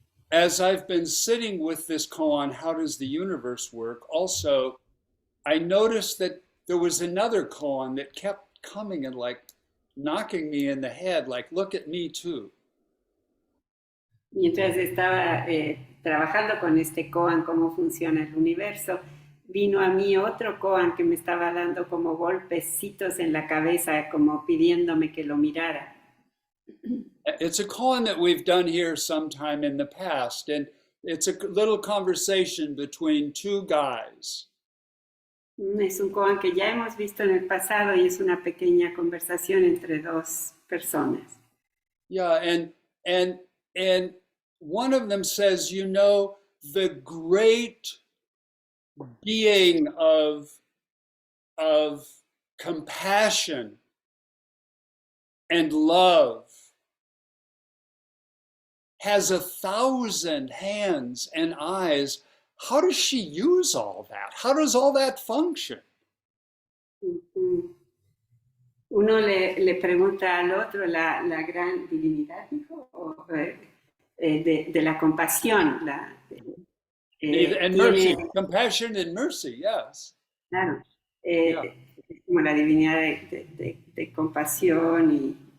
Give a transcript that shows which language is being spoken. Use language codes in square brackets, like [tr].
[en] as I've been sitting with this koan, how does the universe work? Also, I noticed that there was another koan that kept coming and like knocking me in the head, like, look at me too. [es] Mientras estaba trabajando con este koan, cómo funciona el universo, vino a mí otro koan que me estaba dando como golpecitos en la cabeza, como pidiéndome que lo mirara. [en] It's a koan that we've done here sometime in the past, and it's a little conversation between two guys. [es] Es un koan que ya hemos visto en el pasado y es una pequeña conversación entre dos personas. [en] Yeah, and one of them says, you know, the great being of compassion and love has 1,000 hands and eyes. How does she use all that? How does all that function? [es] Uno le pregunta al otro la gran divinidad, dijo, de la compasión. [en] And mercy, compassion and mercy, yes. [es] Claro, Yeah. como la divinidad de compasión y